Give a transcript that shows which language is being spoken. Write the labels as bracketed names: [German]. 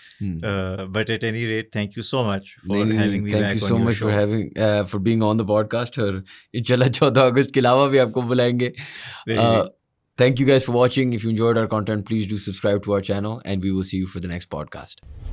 [English] But at any rate, thank you so much for having me back on your show. Thank you so much for being on the podcast. [Urdu] اور انشاءاللہ 14 اگست کے علاوہ بھی آپ کو بلائیں گے. [English] Thank you guys for watching. If you enjoyed our content, please do subscribe to our channel and we will see you for the next podcast.